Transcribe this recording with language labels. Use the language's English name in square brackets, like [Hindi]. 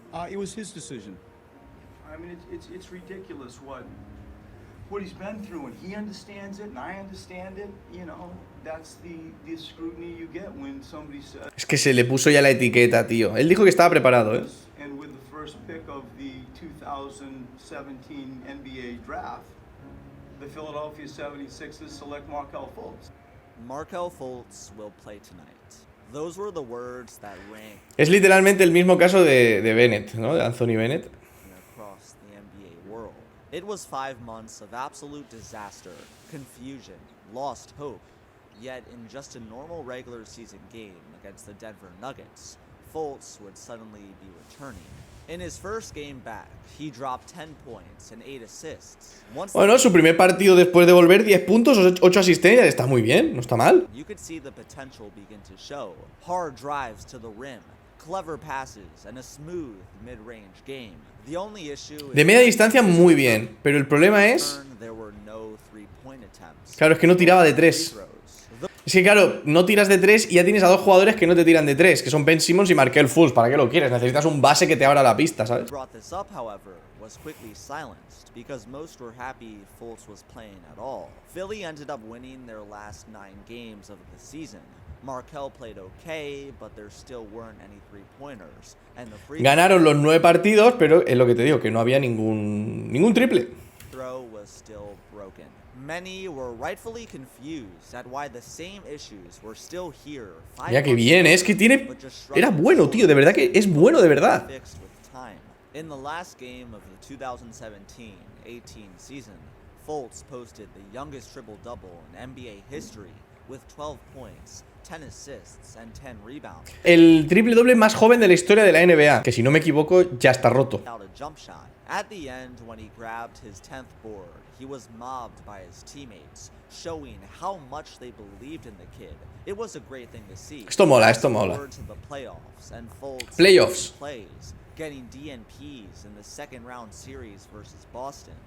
[English] It was his decision. I mean, it's ridiculous what he's been through, and he understands it, and I understand it. You know, that's the scrutiny you get when somebody says. [Spanish] Es que se le puso ya la etiqueta, tío. Él dijo que estaba preparado, ¿eh? [English] And with the first pick of the 2017 NBA draft, the Philadelphia 76ers select Markelle Fultz. Markelle Fultz will play tonight. Those were the words that rang [Spanish] Es literalmente el mismo caso de Bennett, ¿no? De Anthony Bennett. [English] across the NBA world. It was 5 months of absolute disaster, confusion, lost hope. Yet in just a normal regular season game against the Denver Nuggets, Fultz would suddenly be returning. In his first game back, he dropped 10 points and 8 assists. [Spanish] Bueno, su primer partido después de volver, 10 puntos, 8 asistencias, está muy bien, no está mal. [English] You could see the potential begin to show. Hard drives to the rim, clever passes, and a smooth mid-range game. The only issue [Spanish] De media distancia muy bien, pero el problema es... [English] there were no three-point attempts. [Spanish] Claro, es que no tiraba de 3. Es que claro, no tiras de 3 y ya tienes a 2 jugadores que no te tiran de 3, que son Ben Simmons y Markelle Fultz. ¿Para qué lo quieres? Necesitas un base que te abra la pista, ¿sabes? [English] Brought this up, however, was quickly silenced because most were happy Fultz was playing at all. Philly ended up winning their last 9 games of the season. Markelle played okay, but there still weren't any three-pointers. And the free [Spanish] Ganaron los 9 partidos, pero es lo que te digo, que no había ningún triple. [English] throw was still broken. Many were rightfully confused at why the same issues were still here. [Spanish] Mira que bien, es que tiene... Era bueno, tío, de verdad que es bueno, de verdad. [English] Fixed with time. In the last game of the 2017-18 season, Fultz posted the youngest triple-double in NBA history with 12 points, 10 assists and 10 rebounds. [Spanish] El triple doble más joven de la historia de la NBA, que si no me equivoco ya está roto. [English] Without a jump shot. At the end, when he grabbed his 10th board, he was mobbed by his teammates, showing how much they believed in the kid. It was a great thing to see. [Spanish] Esto mola, esto mola. [English] To the playoffs, and Fultz [Spanish] Playoffs. [English] plays, getting DNPs in the second round series versus Boston.